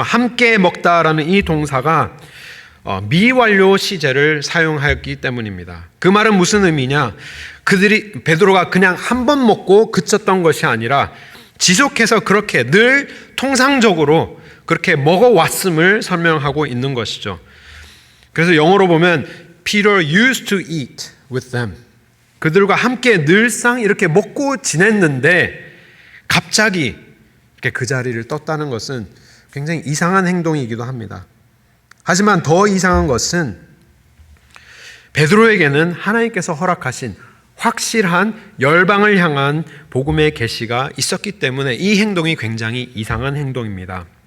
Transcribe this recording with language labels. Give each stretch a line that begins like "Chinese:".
Korean: 함께 먹다라는 이 동사가 미완료 시제를 사용하였기 때문입니다. 그 말은 무슨 의미냐? 베드로가 그냥 한 번 먹고 그쳤던 것이 아니라 지속해서 그렇게 늘 통상적으로 그렇게 먹어왔음을 설명하고 있는 것이죠. 그래서 영어로 보면
English: Peter used to eat with them.
Korean: 그들과 함께 늘상 이렇게 먹고 지냈는데 갑자기 이렇게 그 자리를 떴다는 것은 굉장히 이상한 행동이기도 합니다. 하지만 더 이상한 것은 베드로에게는 하나님께서 허락하신 확실한 열방을 향한 복음의 계시가 있었기 때문에 이 행동이 굉장히 이상한 행동입니다.